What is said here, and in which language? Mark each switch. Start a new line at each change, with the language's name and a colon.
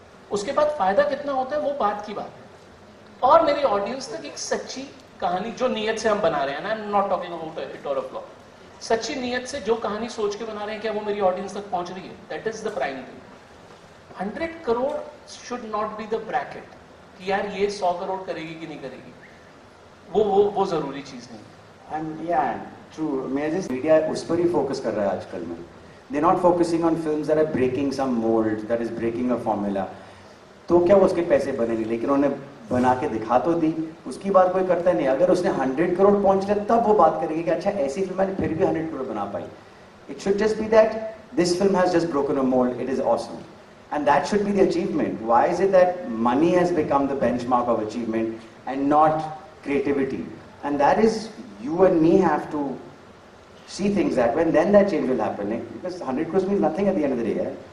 Hindi: उसके बाद फायदा कितना होता है वो बात की बात है. और मेरी ऑडियंस तक एक सच्ची कहानी जो नीयत से हम बना रहे हैं, ना,
English: I am not talking about it और a flop,
Hindi: सच्ची नीयत से जो कहानी सोच के बना रहे हैं, क्या वो मेरी ऑडियंस तक पहुंच रही है?
English: That is the prime thing.
Hindi: 100 crore
English: should not be the bracket
Hindi: कि यार ये 100 करोड़ करेगी कि नहीं करेगी. वो जरूरी चीज नहीं.
English: And yeah, true.
Hindi: Media उस पर ही फोकस कर रहा है आजकल में.
English: They're not focusing on films that are breaking some mold, that is breaking a formula.
Hindi: तो क्या वो उसके पैसे बनेंगे, लेकिन उन्होंने बना के दिखा तो दी, उसकी बात कोई करता नहीं. अगर उसने 100 करोड़ पहुंच लिया तब वो बात करेंगे कि अच्छा ऐसी फिल्म मैंने फिर भी 100 करोड़ बना पाई.
English: It should just be that this film has just broken a mold, it is awesome. And that should be the achievement. Why is it that money has become the benchmark of achievement and not creativity? And that is, you and me have to see things that way, and then that change will happen. Because 100 crores means nothing at the end of the day.